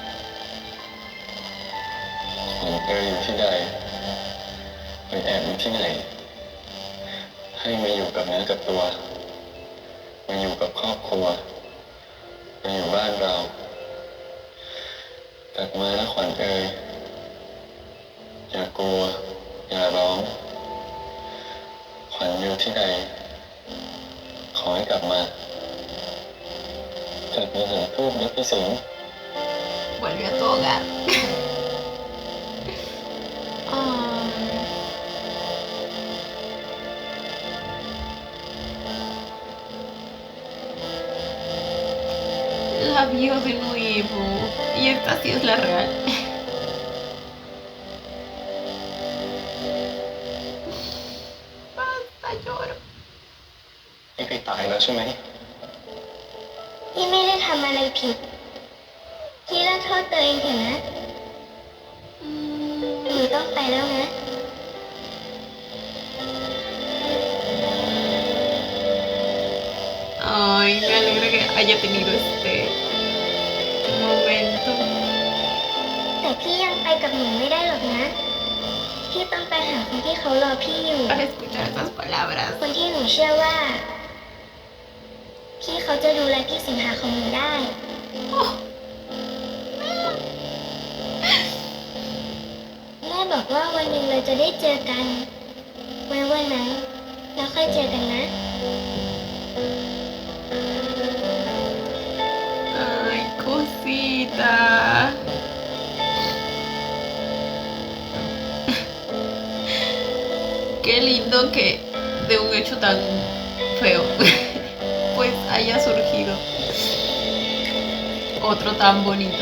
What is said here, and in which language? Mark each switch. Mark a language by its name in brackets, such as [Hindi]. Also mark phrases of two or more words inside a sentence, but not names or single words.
[Thai] ขวัญเอ่ยอยู่ที่ใดไปแอบอยู่ที่ไหนให้มาอยู่กับเนื้อกับตัวมาอยู่กับครอบครัวมาอยู่บ้านเรากลับมานะขวัญเอ่ยอย่ากลัวอย่าร้องขวัญอยู่ที่ใดขอให้กลับมากลับมาหาทูบนะพี่สิงห์ [Spanish] Vuelve a tu hogar. Ah, la vio de nuevo. Y esta sí es la real. Basta, lloro. [Thai] พี่ไปตายแล้วใช่ไหม พี่ไม่ได้ทำอะไรผิด พี่เลิกโทษตัวเองเถอะนะหนูต้องไปแล้วนะ [Spanish] Ay, me alegra que haya tenido este momento. [Thai] แต่พี่ยังไปกับหนูไม่ได้หรอกนะ พี่ต้องไปหาคนที่เขารอพี่อยู่ [Spanish] Para escuchar estas palabras. [Thai] คนที่หนูเชื่อว่า พี่เขาจะดูแลพี่สิงหาของหนูได้ แม่บอกว่าวันหนึ่งเราจะได้เจอกันไว้วันนั้นเราค่อยเจอกันนะ [Spanish] Ay, cosita. Qué lindo que de un hecho tan feo pues haya surgido otro tan bonito.